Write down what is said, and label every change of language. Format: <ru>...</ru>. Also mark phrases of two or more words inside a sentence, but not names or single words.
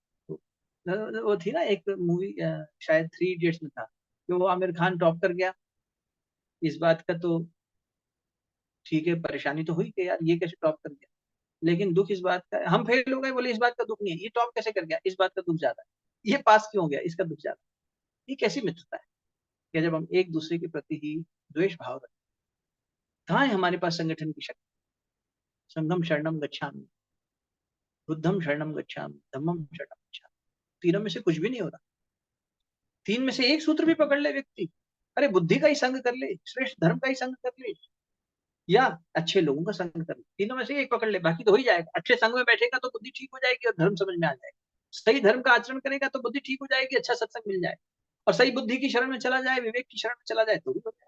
<hi>तो वो थी ना एक मूवी, शायद थ्री इडियट्स में था, कि वो आमिर खान टॉप कर गया, इस बात का तो ठीक है, परेशानी तो हुई कि यार ये कैसे टॉप कर गया, लेकिन दुख इस बात का, हम फेल हो गए बोले इस बात का दुख नहीं है, ये टॉप कैसे कर गया इस बात का दुख ज्यादा है, ये पास क्यों हो गया इसका दुख ज्यादा है। ये कैसी मित्रता है कि जब हम एक दूसरे के प्रति ही द्वेष भाव रखते। कहाँ है हमारे पास संगठन की शक्ति?</hi> <pi>संघम शरणम गच्छामि, बुद्धम शरणम गच्छामि, धम्मम शरणम गच्छामि।</pi> <hi>तीनों में से कुछ भी नहीं हो रहा। तीन में से एक सूत्र भी पकड़ ले व्यक्ति, अरे बुद्धि का ही संग कर ले, श्रेष्ठ धर्म का ही संग कर ले, या अच्छे लोगों का संग कर ले, तीनों में से एक पकड़ ले, बाकी तो हो ही जाएगा। अच्छे संग में बैठेगा तो बुद्धि ठीक हो जाएगी और धर्म समझ में आ जाएगा। सही धर्म का आचरण करेगा तो बुद्धि ठीक हो जाएगी, अच्छा सत्संग मिल जाए, और सही बुद्धि की शरण में चला जाए, विवेक की शरण में चला जाए तो भी हो जाए।</hi>